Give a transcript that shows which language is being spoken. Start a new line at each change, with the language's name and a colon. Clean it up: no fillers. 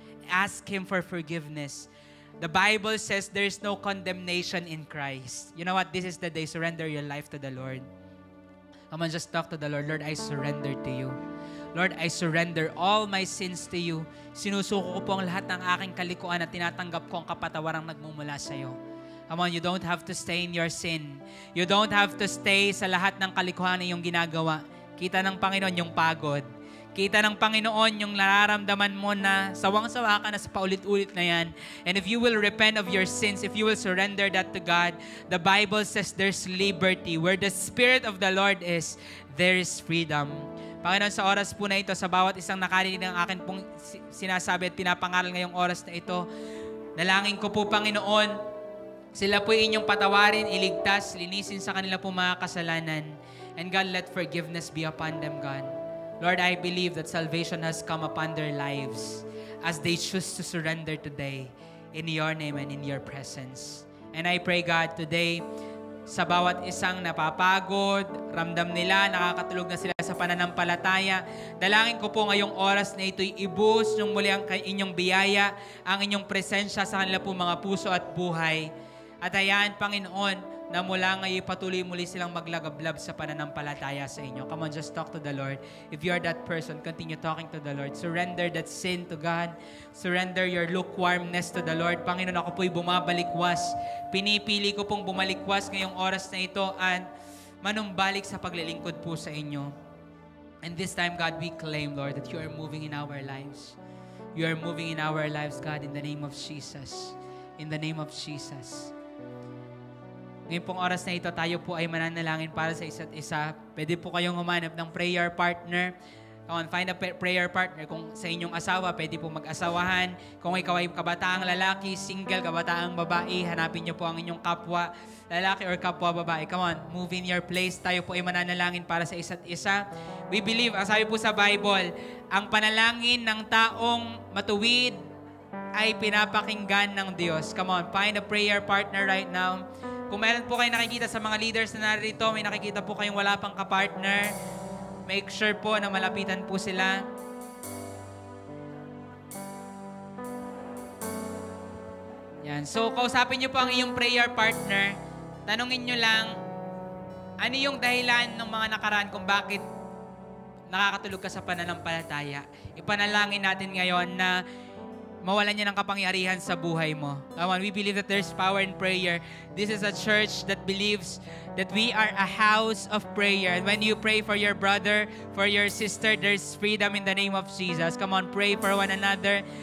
English: Ask Him for forgiveness. The Bible says there's no condemnation in Christ. You know what? This is the day. Surrender your life to the Lord. Come on, just talk to the Lord. Lord, I surrender to you. Lord, I surrender all my sins to you.
Filipino: Sinusuko ko po ang lahat ng aking kalikuan at tinatanggap ko ang kapatawarang nagmumula sa iyo.
English: Come on, you don't have to stay in your sin. You don't have to stay
Filipino: sa lahat ng kalikuhan na iyong ginagawa. Kita ng Panginoon yung pagod. Kita ng Panginoon yung nararamdaman mo na sawang-sawa ka na sa paulit-ulit na yan.
English: And if you will repent of your sins, if you will surrender that to God, the Bible says there's liberty. Where the Spirit of the Lord is, there is freedom.
Filipino: Panginoon, sa oras po na ito, sa bawat isang nakarinig ng akin pong sinasabi at pinapangaral ngayong oras na ito, dalangin ko po, Panginoon, sila po inyong patawarin, iligtas, linisin sa kanila po mga kasalanan.
English: And God, let forgiveness be upon them, God. Lord, I believe that salvation has come upon their lives as they choose to surrender today in your name and in your presence. And I pray, God, today,
Filipino: sa bawat isang napapagod, ramdam nila, nakakatulog na sila sa pananampalataya, dalangin ko po ngayong oras na ito'y ibus ng muli ang inyong biyaya, ang inyong presensya sa kanila po mga puso at buhay. At ayan, Panginoon, na mula ngayon patuloy muli silang maglagablab sa pananampalataya sa inyo.
English: Come on, just talk to the Lord. If you are that person, continue talking to the Lord. Surrender that sin to God. Surrender your lukewarmness to the Lord.
Filipino: Panginoon, ako po'y bumabalikwas. Pinipili ko pong bumalikwas ngayong oras na ito at manumbalik sa paglilingkod po sa inyo.
English: And this time, God, we claim, Lord, that you are moving in our lives. You are moving in our lives, God, in the name of Jesus. In the name of Jesus.
Filipino: Ngayon pong oras na ito, tayo po ay mananalangin para sa isa't isa. Pwede po kayong humanap ng
English: prayer partner. Come on, find a prayer partner.
Filipino: Kung sa inyong asawa, pwede po mag-asawahan. Kung ikaw ay kabataang lalaki, single, kabataang babae, hanapin niyo po ang inyong kapwa lalaki or kapwa babae.
English: Come on, move in your place.
Filipino: Tayo po ay mananalangin para sa isa't isa.
English: We believe,
Filipino: ang sabi po sa Bible, ang panalangin ng taong matuwid ay pinapakinggan ng Diyos.
English: Come on, find a prayer partner right now.
Filipino: Kung meron po kayo nakikita sa mga leaders na narito, may nakikita po kayong wala pang kapartner,
English: make sure
Filipino: po na malapitan po sila. Yan. So, kausapin niyo po ang iyong prayer partner. Tanungin niyo lang, ano yung dahilan ng mga nakaraan kung bakit nakakatulog ka sa pananampalataya. Ipanalangin natin ngayon na mawalan niya ng kapangyarihan sa buhay mo.
English: Come on, we believe that there's power in prayer. This is a church that believes that we are a house of prayer. And when you pray for your brother, for your sister, there's freedom in the name of Jesus. Come on, pray for one another.